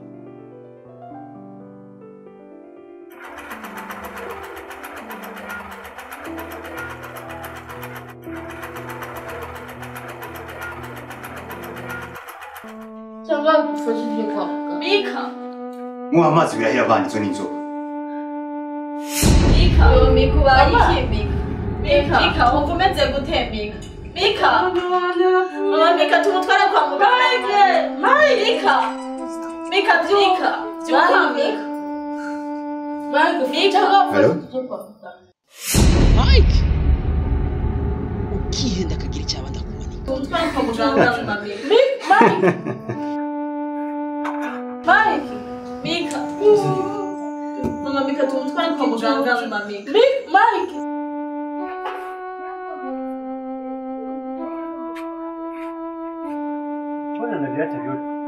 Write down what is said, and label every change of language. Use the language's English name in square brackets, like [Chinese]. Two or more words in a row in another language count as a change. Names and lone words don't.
[Kinyarwanda] Mika. Muha amazi birahira banditswe n'inzoga. Mika ubaye iki Mika? Mika wumva umeze gute Mika? Mika. Mama Mika tumutwara kwa muganga. Mika. Mika byuka. Byuka Mika. Mika. [English] Hello? [Kinyarwanda] Mike. Ukihenda kagira cyaba ndakumanika. Tumutwara kwa muganga mama Mika. Mike. Mika. Mama Mika tumutwara kwa muganga mama Mika. Mike. [Swahili] Mbona naviacha vyote?